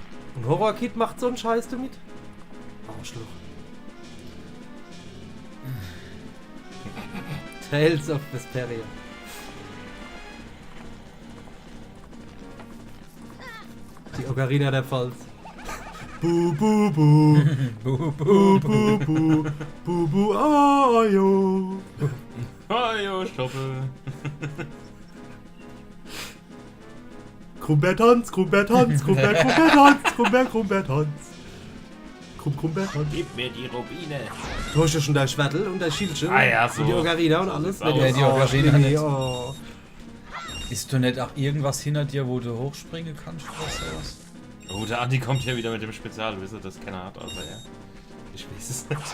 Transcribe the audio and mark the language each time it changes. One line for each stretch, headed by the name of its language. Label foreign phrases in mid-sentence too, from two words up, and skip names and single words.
German: Und Horror Kid macht so einen Scheiß damit? Arschloch. Tales of Vesperia. Die Ocarina der Pfalz. Bu bu bu. Bu bu bu bu. Bu bu ayo. Oh, jo, Stoppel. Krumbert Hans, Krumbert Hans, Krumbert Hans, Krumbert Hans. Krumbert Hans. Gib mir die Rubine. Du hast ja schon der Schwertel und der Schildchen. Ah ja, so. Und die Ocarina und alles. So sieht's aus. Ja, die Ocarina Schmidti, nicht. oh. Ist du nicht auch irgendwas hinter dir, wo du hochspringen kannst oder sowas? Oh, der Andi kommt hier wieder mit dem Spezial. Wisst ihr, das keiner hat, außer er. Ich weiß es nicht.